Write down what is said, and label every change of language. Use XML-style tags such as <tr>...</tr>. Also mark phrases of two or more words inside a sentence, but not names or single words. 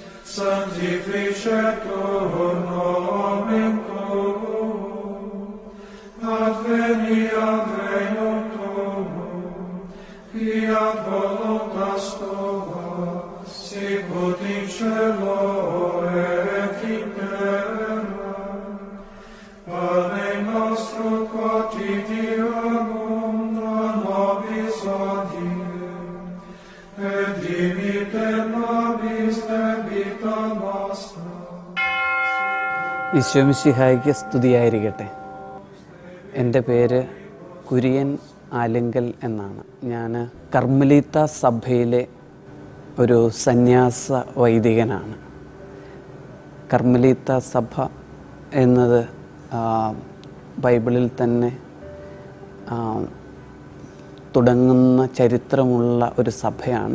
<la>sanctificetur nomen tuum, adveniat regnum tuum, fiat voluntas tua, sicut in cielo et in terra. Pane nostrum quotidianum da nobis hodie, et dimitte nobis debita nostra.</la> <ml>ഈശോമിശിഹായ്ക്ക് സ്തുതിയായിരിക്കട്ടെ. എൻ്റെ പേര് കുര്യൻ ആലിങ്കൽ എന്നാണ്. ഞാൻ കർമ്മലീത്ത സഭയിലെ ഒരു സന്യാസ വൈദികനാണ്. കർമ്മലീത്ത സഭ എന്നത് ബൈബിളിൽ തന്നെ തുടങ്ങുന്ന ചരിത്രമുള്ള ഒരു സഭയാണ്.</ml>